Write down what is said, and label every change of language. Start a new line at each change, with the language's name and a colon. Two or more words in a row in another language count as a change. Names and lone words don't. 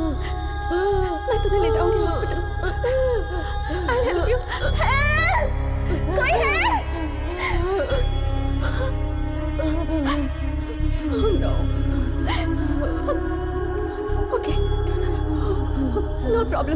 Hindi: मैं तुम्हें ले जाऊंगी हॉस्पिटल.
English: I'll help you. Help!
Hindi: कोई है?
English: Oh no. Okay. No problem.